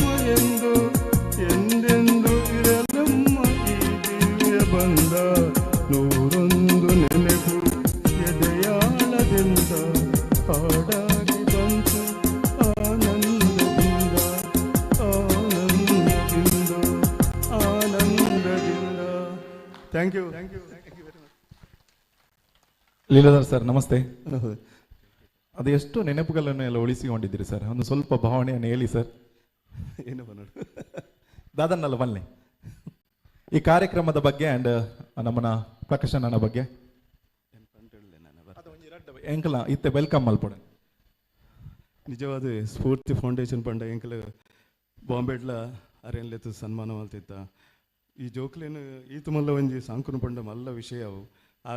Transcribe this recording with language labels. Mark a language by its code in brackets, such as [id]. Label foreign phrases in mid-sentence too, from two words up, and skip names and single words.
[kn] ಎಂದು ಎಂದೆಂದು ಇರಲಮ್ಮ ಈ ದಿವ್ಯ ಬಂದ ನೂರೊಂದು ನೆನಪು ಎದೆಯಾಳದಿಂದ ಹಾಡಾಗಿ ಬಂತು ಆನಂದದಿಂದ ಆನಂದದಿಂದ ಆನಂದದಿಂದ [en] thank you very much. [kn] ಲೀಲಾಧರ್ ಸರ್ ನಮಸ್ತೆ. ಅದು ಎಷ್ಟು ನೆನಪುಗಳನ್ನು ಎಲ್ಲ ಉಳಿಸಿಕೊಂಡಿದ್ದೀರಿ ಸರ್, ಒಂದು ಸ್ವಲ್ಪ ಭಾವನೆಯನ್ನು ಹೇಳಿ ಸರ್. ಏನು ನೋಡು [tcy] ದಾದನ್ನಲ್ಲ ಬನ್ನಿ ಈ ಕಾರ್ಯಕ್ರಮದ ಬಗ್ಗೆ ಆ್ಯಂಡ್ ನಮ್ಮನ ಪ್ರಕಾಶನ್ ಅಣ್ಣ ಬಗ್ಗೆ ಎಂಕಲ ಇತ್ತೆ ವೆಲ್ಕಮ್ ಮಲ್ಪಡ ನಿಜವಾದ ಸ್ಫೂರ್ತಿ ಫೌಂಡೇಶನ್ ಪಂಡ ಎಂಕಲ್ ಬಾಂಬೆಡ್ಲ ಅರೆನ್ಲೆತ್ತು ಸನ್ಮಾನ ಮಲ್ತಿದ್ದ ಈ ಜೋಕ್ಲೇನು ಈತ ಮಲ್ಲ ಒಂಜಿ ಸಾಂಕುನು ಪಂಡ ಮಲ್ಲ ವಿಷಯ ಅವು ಆರು